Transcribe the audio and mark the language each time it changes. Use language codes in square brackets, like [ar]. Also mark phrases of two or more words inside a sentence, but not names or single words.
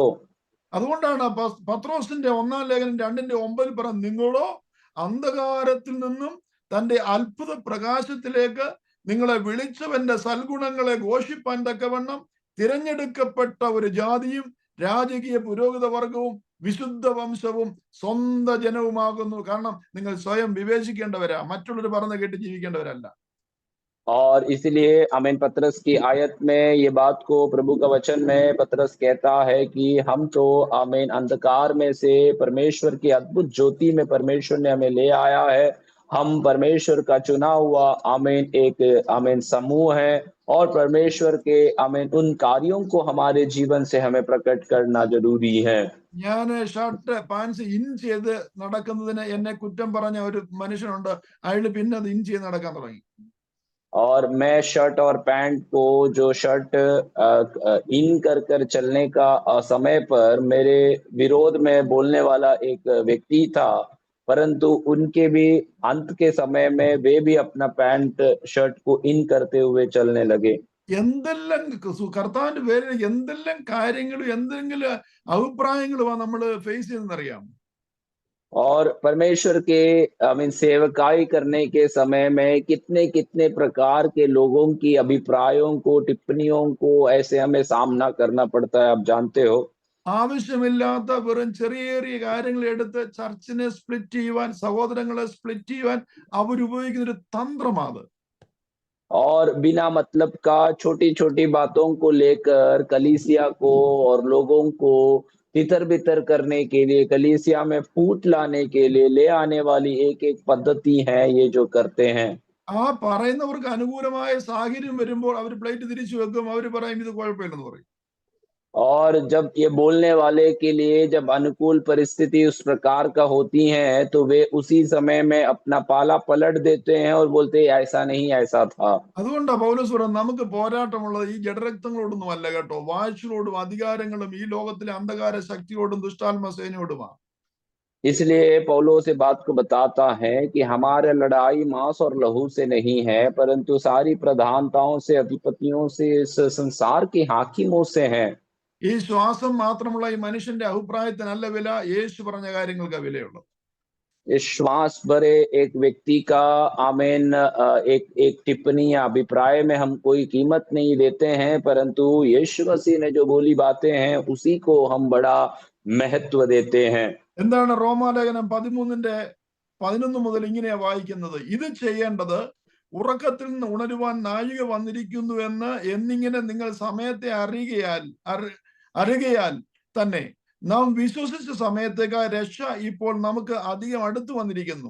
[ml] അതുകൊണ്ടാണ് പത്രോസിന്റെ 1 ലേഖനം 2:9 പറഞ്ഞ, നിങ്ങളോ അന്ധകാരത്തിൽ നിന്നും തന്റെ അത്ഭുത പ്രകാശത്തിലേക്ക് നിങ്ങളെ വിളിച്ചവന്റെ സൽഗുണങ്ങളെ ഘോഷിപ്പാൻ തക്കവണ്ണം തിരഞ്ഞെടുക്കപ്പെട്ട ഒരു ജാതിയും രാജകീയ പുരോഹിത വർഗവും വിശുദ്ധ വംശവും സ്വന്തം ജനവുമാകുന്നു. കാരണം നിങ്ങൾ സ്വയം വിവേചിക്കേണ്ടവരാ, മറ്റുള്ളവർ പറഞ്ഞ കേട്ട് ജീവിക്കേണ്ടവരല്ല. [hi] और इसलिए आमीन पतरस की आयत में ये बात को प्रभु का वचन में पतरस कहता है कि हम तो आमीन अंधकार में से परमेश्वर की अद्भुत ज्योति में परमेश्वर ने हमें ले आया है। हम परमेश्वर का चुना हुआ आमीन एक आमीन समूह है, और परमेश्वर के आमीन उन कार्यों को हमारे जीवन से हमें प्रकट करना जरूरी है। [ml] ഞാൻ [en] shirt pants in [ml] ചെയ്ത് നടക്കുന്നതിന് എന്നെ കുറ്റം പറഞ്ഞ ഒരു മനുഷ്യനുണ്ട്. അയാൾ പിന്നെ അത് ഇൻ ചെയ്ത് നടക്കാൻ തുടങ്ങി. [hi] और मैं शर्ट और पैंट को जो [en] shirt in [hi] कर कर चलने का समय पर मेरे विरोध में बोलने वाला एक व्यक्ति था, परंतु उनके भी अंत के समय में वे भी अपना [en] pant shirt [hi] को इन करते हुए चलने लगे। [ml] എന്തെല്ലാം കർത്താവിന്റെ പേരിൽ എന്തെല്ലാം കാര്യങ്ങളും എന്തെങ്കിലും അഭിപ്രായങ്ങളുമാണ് നമ്മൾ ഫേസ് ചെയ്യുന്നറിയാം. [hi] और परमेश्वर के मीन सेवकाई करने के समय में कितने कितने प्रकार के लोगों की अभिप्रायों को टिप्पणियों को ऐसे हमें सामना करना पड़ता है, आप जानते हो। [ml] ആവശ്യമില്ലാത്ത വെറും ചെറിയ ചെറിയ കാര്യങ്ങൾ എടുത്ത് ചർച്ചിനെ സ്പ്ലിറ്റ് ചെയ്യുവാൻ, സഹോദരങ്ങളെ സ്പ്ലിറ്റ് ചെയ്യുവാൻ അവരുപയോഗിക്കുന്ന ഒരു തന്ത്രമാണ്. [hi] और बिना मतलब का छोटी छोटी बातों को लेकर कलीसिया को और लोगों को तितर बितर करने के लिए, कलीसिया में फूट लाने के लिए ले आने वाली एक एक पद्धति है ये जो करते हैं। [ml] ആ പറയുന്നവർക്ക് അനുകൂലമായ സാഹചര്യം വരുമ്പോൾ അവർ പ്ലേറ്റ് തിരിച്ചു വെക്കും, അവർ പറയും ഇത് കുഴപ്പമില്ലെന്ന് പറയും. [hi] और जब ये बोलने वाले के लिए जब अनुकूल परिस्थिति उस प्रकार का होती है तो वे उसी समय में अपना पाला पलट देते हैं और बोलते हैं ऐसा नहीं ऐसा था। [ml] അതുകൊണ്ടാ പൗലോസ് പറയുന്നത് നമുക്ക് പോരാട്ടമുള്ളത് ഈ ജഡരക്തങ്ങളോടൊന്നും അല്ല കേട്ടോ, വാഴ്ചകളോടും അധികാരങ്ങളും ഈ ലോകത്തിലെ അന്ധകാര ശക്തിയോടും ദുഷ്ടാത്മ സേനയോടുമാണ്. [hi] इसलिए पौलुस इस बात को बताता है कि हमारा लड़ाई मांस और लहू से नहीं है परंतु सारी प्रधानताओं से, अधिपतियों से, इस संसार के हाकिमों से है। [ml] ഈ ശ്വാസം മാത്രമുള്ള ഈ മനുഷ്യന്റെ അഭിപ്രായത്തിനല്ല വില, യേശു പറഞ്ഞ കാര്യങ്ങൾക്ക് വിലയുള്ളത്. [hi] इस श्वास भरे एक व्यक्ति का आमेन एक एक टिप्पणी या अभिप्राय में हम कोई कीमत नहीं देते हैं परंतु यीशु मसीह ने जो बोली बातें हैं उसी को हम बड़ा महत्व देते हैं। [ml] എന്താണ് റോമാലേഖനം 13:11 മുതൽ ഇങ്ങനെയാ വായിക്കുന്നത്, ഇത് ചെയ്യേണ്ടത് ഉറക്കത്തിൽ നിന്ന് ഉണരുവാൻ നാഴിക വന്നിരിക്കുന്നു എന്നിങ്ങനെ നിങ്ങൾ സമയത്തെ അറിയുകയാൽ തന്നെ നാം വിശ്വസിച്ച സമയത്തേക്കാൾ രക്ഷ ഇപ്പോൾ നമുക്ക് അധികം അടുത്തു വന്നിരിക്കുന്നു.